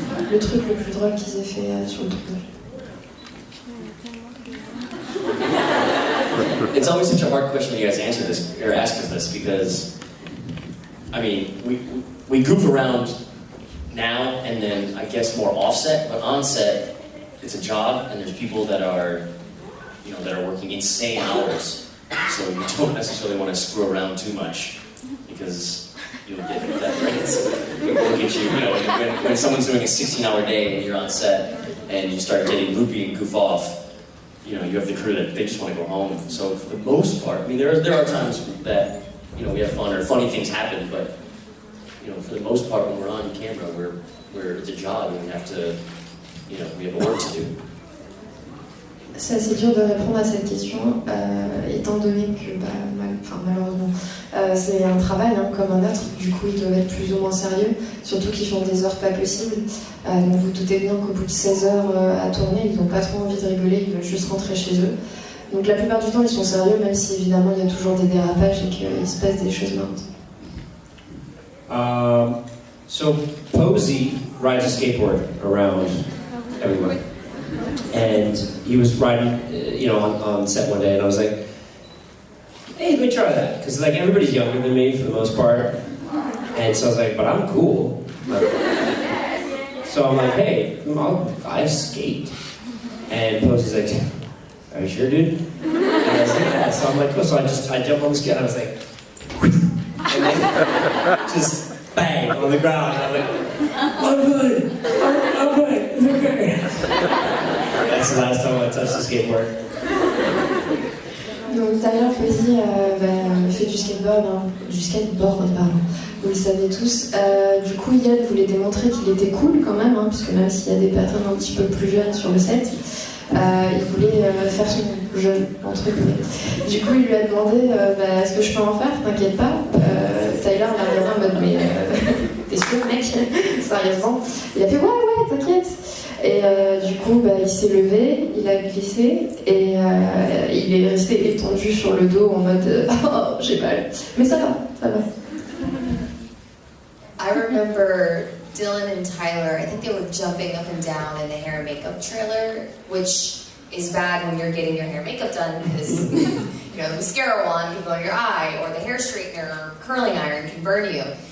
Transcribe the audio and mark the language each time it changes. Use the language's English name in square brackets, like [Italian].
[French] Le truc le plus drôle qu'ils aient fait sur le tournage. [English] It's always such a hard question when you guys answer this or ask us this because I mean, we goof around now and then, I guess, more offset, but on set, it's a job, and there's people that are, you know, that are working insane hours, so you don't necessarily want to screw around too much, because you'll get that credits. Look at you, you know, when someone's doing a 16-hour day and you're on set, and you start getting loopy and goof off, you know, you have the crew that they just want to go home. So for the most part, I mean, there are times that, you know, we have fun or funny things happen, but, you know, for the most part, when we're on camera, it's a job and we have to, you know, we have work to do. [French] C'est assez dur de répondre à cette question, étant donné que, malheureusement, c'est un travail comme un autre, du coup ils doivent être plus ou moins sérieux, surtout qu'ils font des heures pas possibles. Donc vous doutez bien qu'au bout de 16 heures à tourner, ils n'ont pas trop envie de rigoler, ils veulent juste rentrer chez eux. Donc la plupart du temps ils sont sérieux, même si évidemment il y a toujours des dérapages et qu'il se passe des choses marrantes. [English] So Posey rides a skateboard around everywhere. And he was riding, you know, on set one day, and I was like, hey, let me try that. Because, like, everybody's younger than me for the most part. And so I was like, but I'm cool. So I'm like, hey, I skate. And Posey's like, are you sure, dude? And I was like, yeah. So I'm like, oh, so I jumped on the skate, and I was like, and then just bang on the ground. And I'm like, I'm good. I'm good. It's okay. That's the last time I touched the skateboard. [French] Donc Tyler Posey fait du skateboard, pardon. Vous le savez tous. Du coup, Yann voulait démontrer qu'il était cool quand même, parce que même s'il y a des personnes un petit peu plus jeunes sur le set, il voulait faire son jeune, entre guillemets. Du coup, il lui a demandé est-ce que je peux en faire? T'inquiète pas. Tyler l'a regardé en mode mais t'es sûr, mec? Sérieusement? Il a fait ouais, t'inquiète. Et du coup, il s'est levé, il a glissé et il est resté étendu sur le dos en mode oh, j'ai mal. Mais ça va. [English] I remember Dylan and Tyler, I think they were jumping up and down in the hair and makeup trailer, which is bad when you're getting your hair and makeup done because, you know, the mascara wand can go in your eye, or the hair straightener or curling iron can burn you.